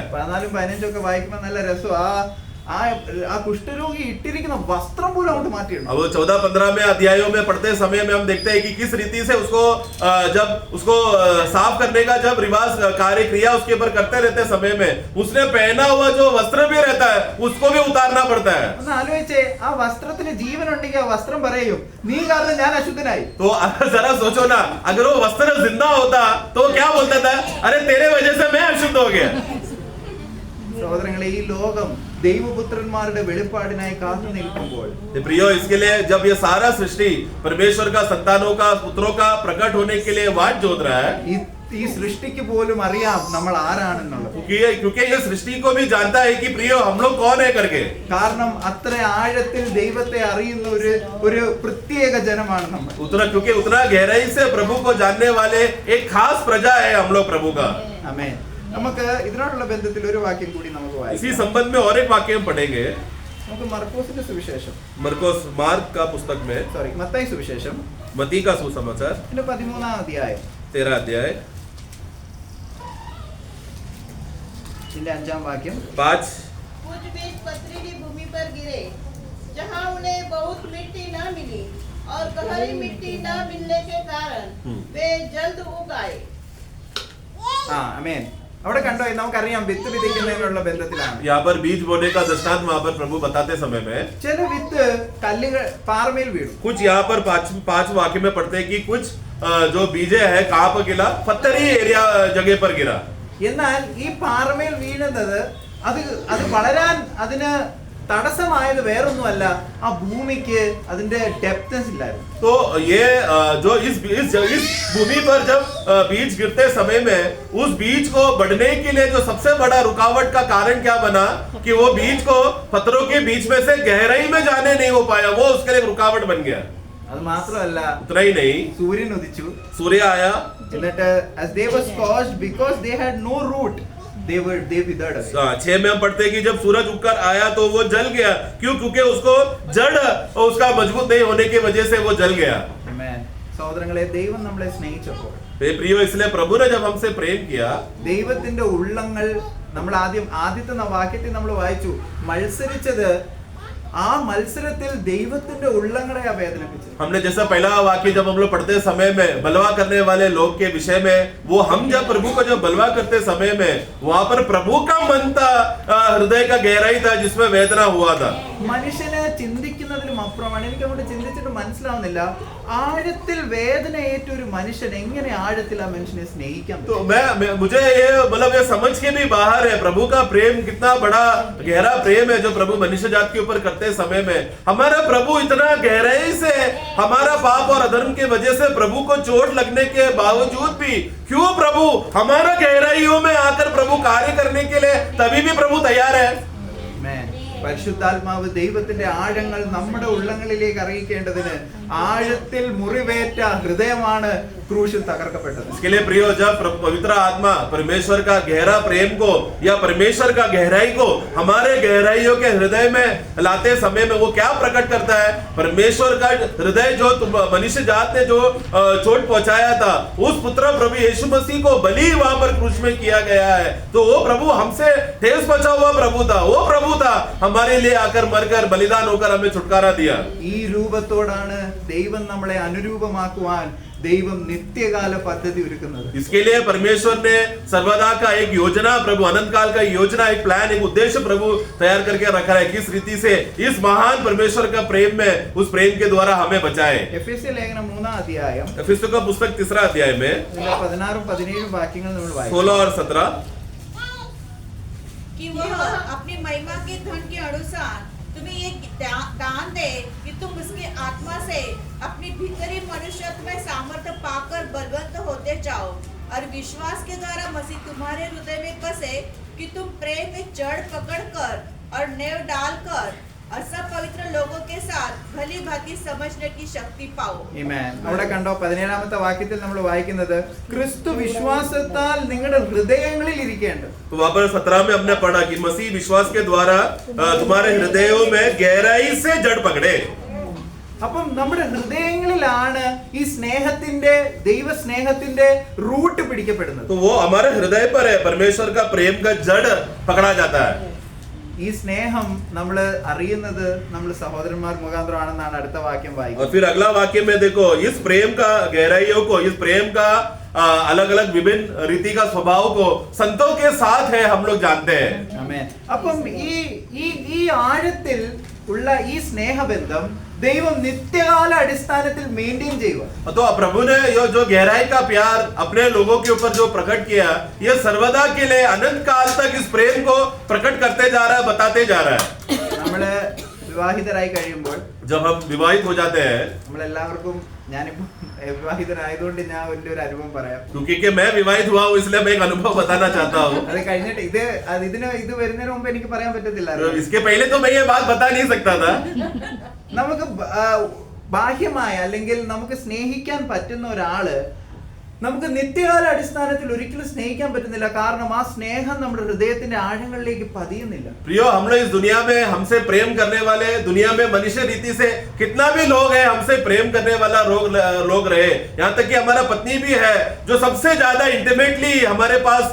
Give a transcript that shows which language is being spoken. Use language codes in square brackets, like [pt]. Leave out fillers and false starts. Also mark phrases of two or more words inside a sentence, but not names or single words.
[ml] 14ഉം 15ഉം ഒക്കെ വായിക്കുമ്പോൾ നല്ല രസം. ആ കുഷ്ഠരോഗി ഇട്ടിരിക്കുന്ന വസ്ത്രം പോലും അങ്ങോട്ട് മാറ്റിയിട്ടുണ്ട്. [hi] अब 14-15 में अध्यायों में पढ़ते समय में हम देखते हैं कि किस रीति से उसको जब उसको साफ करने का जब रिवाज कार्य क्रिया उसके ऊपर करते रहते समय में उसने पहना हुआ जो वस्त्र भी रहता है उसको भी उतारना पड़ता है। [ml] ഒന്ന് ആലോചിച്ചേ, ആ വസ്ത്രത്തിന് ജീവൻ ഉണ്ടെങ്കിൽ ആ വസ്ത്രം പറയും നീ കാരണം ഞാൻ അശുദ്ധനായി. [hi] तो जरा सोचो ना, अगर वो वस्त्र जिंदा होता तो क्या बोलता था, अरे तेरे वजह से मैं अशुद्ध हो गया। [ml] സഹോദരങ്ങളെ, ഈ ലോകം ദൈവപുത്രന്മാരുടെ വെളിപ്പാടിനായി കാത്തു നിൽക്കുമ്പോൾ [hi] प्रियो, इसके लिए जब ये सारा सृष्टि परमेश्वर का संतानों का पुत्रों का प्रकट होने के लिए वाट जोत रहा है, [ml] ഈ സൃഷ്ടിക്ക് പോലും അറിയാം നമ്മൾ ആരാണെന്നുള്ളത്. [hi] क्योंकि ये सृष्टि को भी जानता है कि प्रियो हम लोग कौन है करके, [ml] കാരണം അത്ര ആഴത്തിൽ ദൈവത്തെ അറിയുന്ന ഒരു പ്രത്യേക ജനമാണ് നമ്മൾ. [hi] क्योंकि उतना गहराई से प्रभु को जानने वाले एक खास प्रजा है हम लोग प्रभु का। [ml] ആമേൻ. നമുക്ക് ഇതിനോടുള്ള ബന്ധത്തിൽ ഒരു വാക്യം കൂടി നമുക്ക് [hi] इसी [ml] വായിക്കാം. [hi] संबंध में और एक वाक्य हम पढ़ेंगे, [ml] നമുക്ക് മർക്കോസിന്റെ സുവിശേഷം, [hi] मार्क का पुस्तक में, [ml] മത്തായി സുവിശേഷം [hi] मती का सुसमाचार [ml] 13ാം അധ്യായം [hi] 13 अध्याय [ml] ഇതിന്റെ 5-ാം വാക്യം [hi] 5 कुछ बीज पथरीली भूमि पर गिरे, जहाँ उन्हें बहुत मिट्टी न मिली और गहरी मिट्टी न मिलने के कारण वे जल्द उग आए। [ml] ആമേൻ. അവിടെ കണ്ടോ, നമുക്കറിയാം വിത്ത് വിതയ്ക്കുന്നതിനുള്ള ബന്ധത്തിലാണ്. [hi] यहाँ पर बीज बोने का दृष्टांत वहाँ पर प्रभु बताते समय में [ml] ചില വിത്ത് കല്ലുകൾ പാറമേൽ വീഴും. [hi] कुछ यहाँ पर पांच वाक्य में पढ़ते हैं कि कुछ जो बीजे है कहाँ पर गिरा, पत्थरी एरिया जगह पर गिरा। [ml] എന്നാൽ ഈ പാറമേൽ വീഴുന്നത് അത് വളരാൻ അതിന് തടസ്സമായത് വേറൊന്നുമല്ല, ആ ഭൂമിക്ക് അതിന്റെ ഡെപ്ത്നെസ് ഇല്ലായിരുന്നു. [hi] तो ये जो इस भूमि पर जब बीज गिरते समय में उस बीज को बढ़ने के लिए जो सबसे बड़ा रुकावट का कारण क्या बना कि वो बीज को पत्थरों के बीच में से गहराई में जाने नहीं हो पाया, वो उसके लिए एक रुकावट बन गया। [ml] അത് മാത്രമല്ല, [hi] उतना ही नहीं, [ml] സൂര്യൻ ഉദിച്ചു. [hi] सूर्य आया, [en] എന്നിട്ട് as they were scorched because they had no root, they withered away. [hi] 6 में हम पढ़ते हैं कि जब सूरज उगकर आया तो वो जल गया। क्यों? क्योंकि उसको जड़ उसका मजबूत नहीं होने की वजह से वो जल गया। Amen. [ml] സഹോദരങ്ങളെ, ദൈവം നമ്മളെ സ്നേഹിച്ചപ്പോൾ, [hi] प्रियो, इसलिए प्रभु ने जब हमसे प्रेम किया, [ml] ദൈവത്തിന്റെ ഉള്ളങ്ങൾ നമ്മൾ ആദ്യത്തെ വാക്യത്തിൽ നമ്മൾ വായിച്ചു, മത്സരിച്ചത് ആ മത്സരത്തിൽ ദൈവത്തിന്റെ ഉള്ളങ്ങളെ വേദനിപ്പിച്ചു. [hi] हमने जैसा पहला वाक्य जब हम लोग पढ़ते समय में बलवा करने वाले लोग के विषय में, वो हम जब प्रभु को जब बलवा करते समय में वहां पर प्रभु का मन था, हृदय का गहराई था जिसमें वेदना हुआ था। [ml] മനുഷ്യനെ ചിന്തിക്കുന്നതിലും അപ്പുറമാണ്. എനിക്ക് അങ്ങോട്ട് ചിന്തിച്ചിട്ട് മനസ്സിലാവുന്നില്ല, ആഴത്തിൽ വേദന ഏറ്റ ഒരു മനുഷ്യൻ എങ്ങനെ ആഴത്തിൽ ആ മനുഷ്യനെ സ്നേഹിക്കാൻ [hi] तो [ml] പറ്റും? [hi] मुझे ये मतलब ये समझ के भी बाहर है प्रभु का प्रेम कितना बड़ा गहरा प्रेम है जो प्रभु मनुष्य जात के ऊपर करते समय में। हमारा प्रभु इतना गहराई से हमारा पाप और अधर्म के वजह से प्रभु को चोट लगने के बावजूद भी क्यों प्रभु हमारा गहराइयों में आकर प्रभु कार्य करने के लिए तभी भी प्रभु तैयार है। [ml] പരിശുദ്ധാത്മാവ് ദൈവത്തിന്റെ ആഴങ്ങൾ നമ്മുടെ ഉള്ളങ്ങളിലേക്ക് അറിയിക്കേണ്ടതിന് ആഴത്തിൽ മുറിവേറ്റ ഹൃദയമാണ് ക്രൂശിൽ തകർക്കപ്പെട്ടത്. [hi] इसके लिए प्रियो, जब पवित्र आत्मा परमेश्वर का गहरा प्रेम को या परमेश्वर का गहराई को हमारे गहराइयों के हृदय में लाते समय में वो क्या प्रकट करता है? परमेश्वर का हृदय जो मनुष्य जात ने जो चोट पहुंचाया था, उस पुत्र प्रभु यीशु मसीह को बलि वहां पर क्रूस में किया गया है। तो वो प्रभु हमसे ठेस बचा हुआ प्रभु था, वो प्रभु था हमारे लिए आकर मरकर बलिदान होकर हमें छुटकारा दिया। [ml] ഈ രൂപത്തോടാണ് ദൈവം നമ്മളെ അനുരൂപമാക്കുവാൻ ദൈവം നിത്യകാല പദ്ധതി ഒരുക്കുന്നത്. [hi] इसके लिए परमेश्वर ने सर्वदा का एक योजना, प्रभु अनंत काल का योजना, एक प्लान, एक उद्देश्य प्रभु तैयार करके रखा है, किस रीति से इस महान परमेश्वर का प्रेम में उस प्रेम के द्वारा हमें बचाए। [ml] എഫെസ്യ ലേഖനം 3-ാം അധ്യായം [hi] एफिसुस का पुस्तक 3 अध्याय में [ml] 16-17 വാക്യങ്ങൾ നമ്മൾ വായിക്കും. [hi] 16 और 17 कि वह अपनी महिमा के धन के अनुसार तुम्हें ये दान दे कि तुम उसके आत्मा से अपनी भीतरी मनुष्यत्व में सामर्थ्य पाकर बलवंत होते जाओ और विश्वास के द्वारा मसीह तुम्हारे हृदय में बसे कि तुम प्रेम में जड़ पकड़कर और नेव डालकर और सब पवित्र लोगों के साथ भली भांति समझने की शक्ति पाओ। [ml] ആമേൻ. അവിടെ കണ്ടോ 17-ാമത്തെ വാക്യത്തിൽ നമ്മൾ വായിക്കുന്നത് ക്രിസ്തു വിശ്വാസത്താൽ നിങ്ങളുടെ ഹൃദയങ്ങളിൽ ഇരിക്കേണ്ടത്. [hi] तो वहां पर 17 में हमने पढ़ा कि मसीह विश्वास के द्वारा तुम्हारे हृदयों में गहराई से जड़ पकड़े। [ml] അപ്പം നമ്മുടെ ഹൃദയങ്ങളിലാണ് ഈ സ്നേഹത്തിന്റെ ദൈവസ്നേഹത്തിന്റെ റൂട്ട് പിടിക്കപ്പെടുന്നത്. [hi] तो वो हमारे हृदय पर है, परमेश्वर का प्रेम का जड़ पकड़ा जाता है। [ml] ഈ സ്നേഹം നമ്മൾ അറിയുന്നത് നമ്മൾ സഹോദരന്മാർ മുഖാന്തരമാണെന്നാണ് അടുത്ത വാക്യം വായിക്കുന്നത്. [hi] और फिर अगला वाक्य में देखो, इस प्रेम का गहराइयों को, इस प्रेम का अलग अलग विभिन्न रीति का स्वभाव को संतों के साथ है हम लोग जानते हैं। [ml] ആമേൻ. അപ്പം ഈ ആഴത്തിൽ ഉള്ള ഈ സ്നേഹബന്ധം ദൈവം നിത്യകാല അടിസ്ഥാനത്തിൽ മെയിൻറ്റെയിൻ ചെയ്യുക. [hi] तो प्रभु ने ये जो गहराई का प्यार अपने लोगों के ऊपर जो प्रकट किया, ये सर्वदा के लिए अनंत काल तक इस प्रेम को प्रकट करते जा रहा है, बताते जा रहा है। [ml] നമ്മള് വിവാഹിതരായി കഴിയുമ്പോൾ [hi] जब हम विवाहित हो जाते हैं, [ml] നമ്മളെല്ലാവർക്കും, ഞാനിപ്പോ വിവാഹിതനായതുകൊണ്ട് ഞാൻ വലിയ ഒരു അനുഭവം പറയാം. [hi] क्योंकि मैं विवाहित हुआ हूँ इसलिए मैं एक अनुभव बताना चाहता हूँ। [ml] അത് കഴിഞ്ഞിട്ട് ഇത് വരുന്നതിന് മുമ്പ് എനിക്ക് പറയാൻ പറ്റത്തില്ല. [hi] इसके पहले तो मैं ये बात बता नहीं सकता था। [ml] നമുക്ക് ബാഹ്യമായ അല്ലെങ്കിൽ നമുക്ക് സ്നേഹിക്കാൻ പറ്റുന്ന ഒരാള് നമുക്ക് നിത്യകാല അടിസ്ഥാനത്തിൽ ഒരിക്കലും സ്നേഹിക്കാൻ പറ്റുന്നില്ല. കാരണം ആ സ്നേഹം നമ്മുടെ ഹൃദയത്തിന്റെ ആഴങ്ങളിലേക്ക് പതിയുന്നില്ല. [hi] प्रियो, हम लोग इस दुनिया में हमसे प्रेम करने वाले, दुनिया में मनुष्य रीति से कितना भी लोग हैं हमसे प्रेम करने वाला लोग रहे, यहाँ तक कि हमारा पत्नी भी है जो सबसे ज्यादा इंटीमेटली हमारे पास